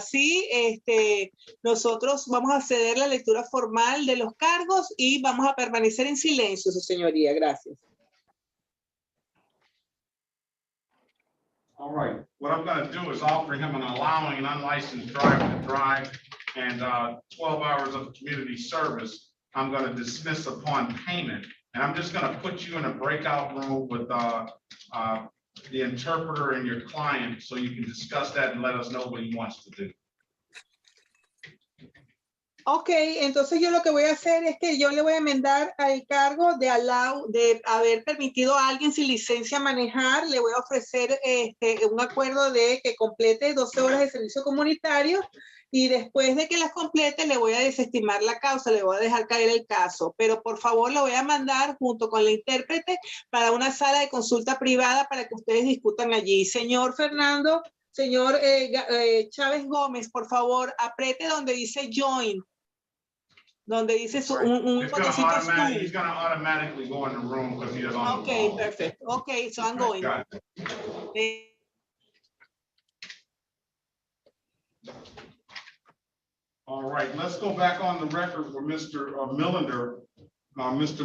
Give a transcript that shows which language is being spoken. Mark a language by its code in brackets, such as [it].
[es] Sí, nosotros vamos a ceder la lectura formal de los cargos y vamos a permanecer en silencio, su señoría. Gracias. [en] All right, what I'm going to do is offer him an allowing an unlicensed driver to drive and 12 hours of community service. I'm going to dismiss upon payment. And I'm just going to put you in a breakout room with the interpreter and your client so you can discuss that and let us know what he wants to do. [es] Ok, entonces yo lo que voy a hacer es que yo le voy a enmendar al cargo de haber permitido a alguien sin licencia a manejar. Le voy a ofrecer un acuerdo de que complete 12 horas de servicio comunitario y después de que las complete le voy a desestimar la causa, le voy a dejar caer el caso. Pero por favor lo voy a mandar junto con la intérprete para una sala de consulta privada para que ustedes discutan allí. Señor Fernando, señor Chávez Gómez, por favor, apriete donde dice join. Donde dice un botecito azul. [en] He's going to automatically go in the room because he is on the Okay, wall. perfect. Okay, so I'm going. All right, let's go back on the record for Mr. Millender. Mr.